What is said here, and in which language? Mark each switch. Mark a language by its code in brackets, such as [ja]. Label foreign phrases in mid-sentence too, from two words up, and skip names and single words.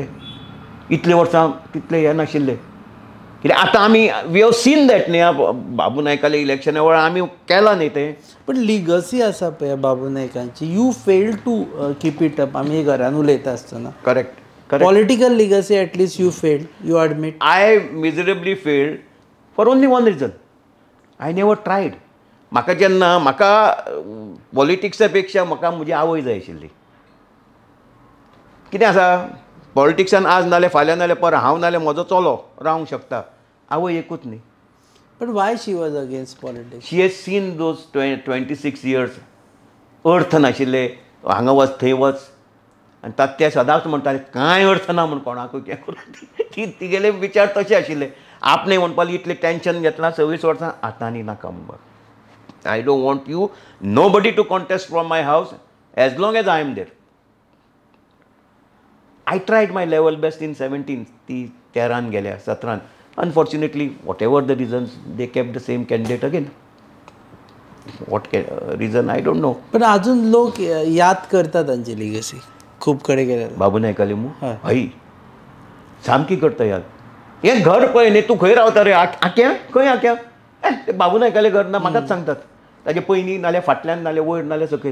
[kok] इतले वर्सां तितले हें नाशिल्ले. कित्याक आतां आमी [en] we have seen that [kok] न्ही. बाबू नायकाले इलेक्शना वेळार आमी केलां न्ही तें. पण लिगसी आसा पळय बाबू नायकांची, [en] you fail to keep it up. [kok] आमी घरान उलयता आसतना करेक्ट. [en] political legacy at least you failed, you admit. I miserably failed for only one reason, I never tried. [kok] म्हाका पॉलिटिक्सा पेक्षा म्हाका म्हजी आवय जाय आशिल्ली. कितें आसा, पॉलिटिक्सान आज नाल्यार फाल्यां नाल्यार पर हांव नाल्यार म्हजो चलो रावंक शकता, आवय एकूच न्ही. [en] but why she was against politics? she has seen those 26 years [kok] अर्थ नाशिल्ले, हांगा वच थंय वच, आनी ते सदांच म्हणटाले कांय अर्थ ना म्हण कोणाकूय हें करून. तिगेले विचार तशे आशिल्ले. आपणे म्हणपाक इतलें टेन्शन घेतलां 26 वर्सां, आतां आनी नाका म्हणपाक. [en] I don't want you nobody to contest from my house as long as I am there. I tried my level best in 17. [kok] ती 13 गेल्या 17. [en] unfortunately whatever the reasons they kept the same candidate again. what reason I don't know. [kok] पण अजून लोक याद करता तांची लिगसी खूब कडेन गेले. बाबू नायकाले हय सामकी करता याद. हें घर पळय न्ही, तूं खंय रावता रे? आख्या खंय आख्या? ते बाबू नायकाले घर ना म्हाकाच सांगतात. ताजे पयलीं नाल्यार फाटल्यान नाल्यार वयर नाल्यार सकयल.